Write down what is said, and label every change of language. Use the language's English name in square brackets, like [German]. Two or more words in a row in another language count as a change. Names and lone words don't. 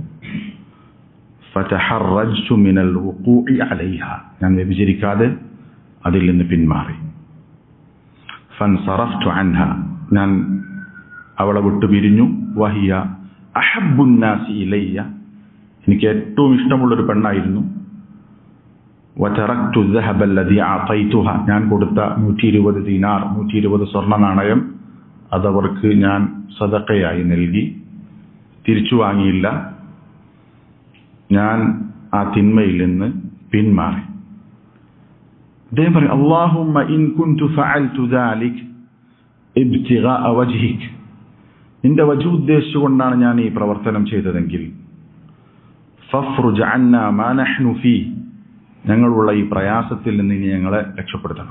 [Arabic] فتحرجت من الوقوع عليها, [Malayalam] ഞാൻ വ്യഭിചരിക്കാതെ അതിൽ നിന്ന് പിന്മാറി. [Arabic] فانصرفت عنها, [Malayalam] ഞാൻ അവളെ വിട്ടു പിരിഞ്ഞു. [Arabic] وهي أحب الناس إلي, [Malayalam] എനിക്ക് ഏറ്റവും ഇഷ്ടമുള്ളൊരു പെണ്ണായിരുന്നു. [Arabic] വതറക്തു الذهب الذي اعطيتها, [Malayalam] ഞാൻ കൊടുത്ത 120 ദീനാർ, 120 സ്വർണ്ണ നാണയം, അതവർക്ക് ഞാൻ സദഖയായി നൽകി, തിരിച്ചു വാങ്ങിയില്ല. ഞാൻ ആ തിന്മയിൽ നിന്ന് പിന്മാറി. അദ്ദേഹം പറയും, [Arabic] اللهم إن كنت فعلت ذلك ابتغاء وجهك, [Malayalam] നിന്റെ വജ്ഹ് ഉദ്ദേശിച്ചുകൊണ്ടാണ് ഞാൻ ഈ പ്രവർത്തനം ചെയ്തതെങ്കിൽ [Arabic] ففرج عنا ما نحن فيه, [Malayalam] ഞങ്ങളുള്ള ഈ പ്രയാസത്തിൽ നിന്ന് ഇനി ഞങ്ങളെ രക്ഷപ്പെടുത്തണം.